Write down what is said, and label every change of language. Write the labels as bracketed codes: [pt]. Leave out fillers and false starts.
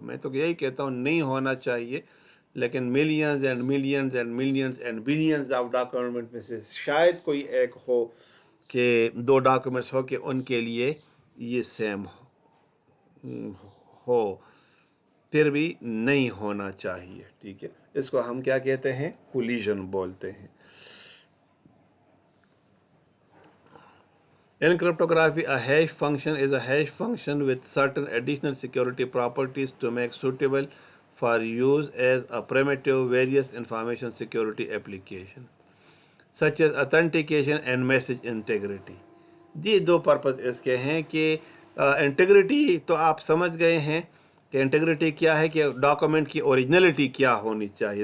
[ur] میں تو یہی کہتا ہوں نہیں ہونا چاہیے، لیکن [en] millions and millions and millions and billions of document [ur] میں سے شاید کوئی ایک ہو کہ دو ڈاکومنٹس ہو کہ ان کے لیے یہ سیم ہو، پھر بھی نہیں ہونا چاہیے. ٹھیک ہے، اس کو ہم کیا کہتے ہیں؟ کولیجن بولتے ہیں. [en] In cryptography, a hash function is a hash function with certain additional security properties to make suitable for use as a primitive various information security application, such as authentication and message integrity. [ur] یہ دو purpose اس کے ہیں کہ integrity تو آپ سمجھ گئے ہیں کہ انٹیگریٹی کیا ہے، کہ ڈاکومنٹ کی اوریجنلٹی کیا ہونی چاہیے.